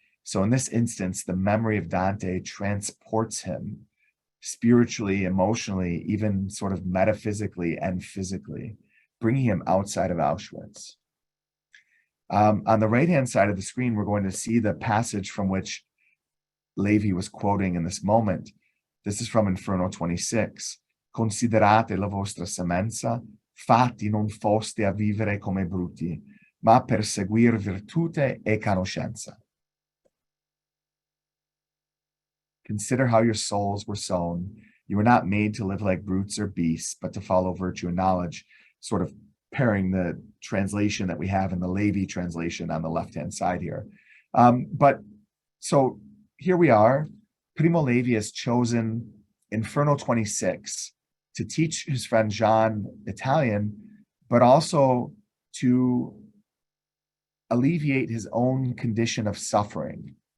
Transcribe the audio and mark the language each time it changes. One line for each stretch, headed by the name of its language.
English: So in this instance, the memory of Dante transports him spiritually, emotionally, even sort of metaphysically and physically, bringing him outside of Auschwitz. On the right-hand side of the screen, we're going to see the passage from which Levi was quoting in this moment. This is from Inferno 26.
Italian: Considerate la vostra semenza, fatti non foste a vivere come bruti, ma per seguir virtute e conoscenza.
English: Consider how your souls were sown. You were not made to live like brutes or beasts, but to follow virtue and knowledge, sort of pairing the translation that we have in the Levi translation on the left-hand side here. But so here we are. Primo Levi has chosen Inferno 26 to teach his friend John Italian, but also to alleviate his own condition of suffering.